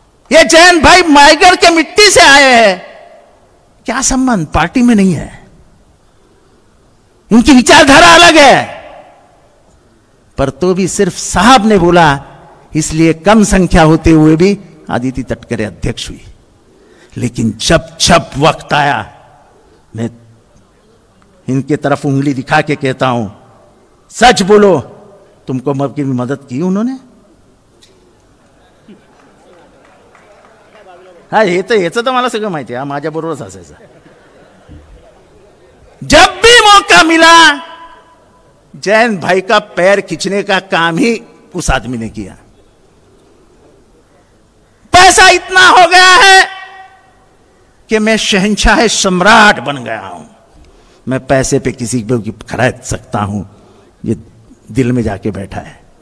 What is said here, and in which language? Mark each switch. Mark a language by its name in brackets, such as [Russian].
[Hindi] ये जयंत भाई रायगढ़ के मिट्टी से आए हैं, क्या संबंध, पार्टी में नहीं है, उनकी विचारधारा अलग है, पर तो भी सिर्फ साहब ने बोला, इसलिए कम संख्या होते हुए भी आदिति तटकरे अध्यक्ष हुई। लेकिन जब जब वक्त आया, मैं इनके तरफ उंगली दिखा के कहता हूं, सच बोलो, तुमको की मदद की उन्होंने? [Marathi] हा, याचं तर मला सगळं माहिती आहे, माझ्या बरोबरच असायचं। [Hindi] जब भी मौका मिला जयंत भाई का पैर खींचने का काम ही उस आदमी ने किया। पैसा इतना हो गया है कि मैं शहंशाह सम्राट बन गया हूं, मैं पैसे पे किसी को खरीद सकता हूं, ये दिल में जाके बैठा है।